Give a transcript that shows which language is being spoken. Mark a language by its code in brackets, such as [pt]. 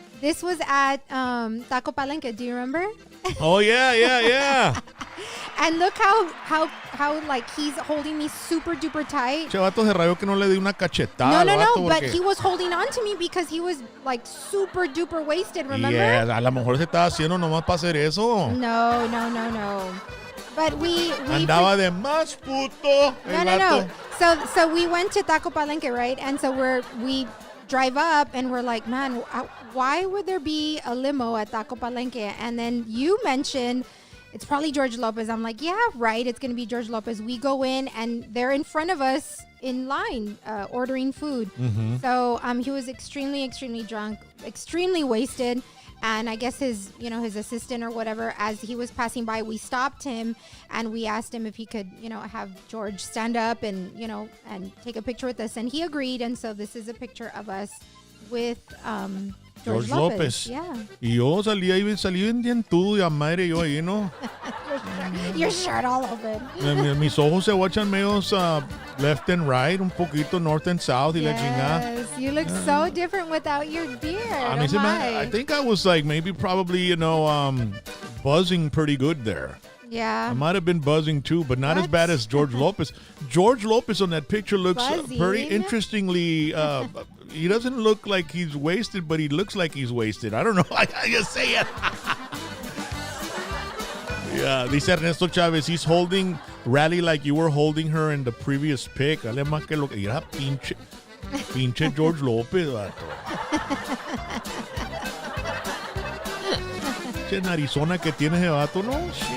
[en] This was at Taco Palenque. Do you remember? Oh, yeah. And look how like he's holding me super duper tight. [es] Che vato se rayó que no le di una cachetada. [en] No, but he was holding on to me because he was like super duper wasted, remember? [es] Yeah, a lo mejor se estaba haciendo nomás para hacer eso. [en] No. But we [es] andaba de más puto. No. [en] So we went to Taco Palenque, right? And so we drive up and we're like, man, why would there be a limo at Taco Palenque? And then you mentioned it's probably George Lopez. I'm like, yeah, right. It's going to be George Lopez. We go in and they're in front of us in line ordering food. Mm-hmm. So he was extremely, extremely drunk, extremely wasted. And I guess his assistant or whatever, as he was passing by, we stopped him and we asked him if he could, have George stand up and, and take a picture with us. And he agreed. And so this is a picture of us with George Lopez. Yeah. [es] Y yo salí bien dientudo y a madre yo ahí, ¿no? [en] Your shirt all over. [es] Mis ojos se watchan medios [en] left and right, [es] un poquito [en] north and south [es] y la chingada. [en] Yes, you look so different without your beard. I think I was like probably, buzzing pretty good there. Yeah. I might have been buzzing too, but not as bad as George Lopez. George Lopez on that picture looks pretty interestingly. He doesn't look like he's wasted, but he looks like he's wasted. I don't know. I just say it. Yeah, [es] dice [en] Ernesto Chavez, he's holding Rally like you were holding her in the previous pic. [es] Dale más que lo que era pinche George Lopez, vato. Pinche narizona que tiene ese vato, no?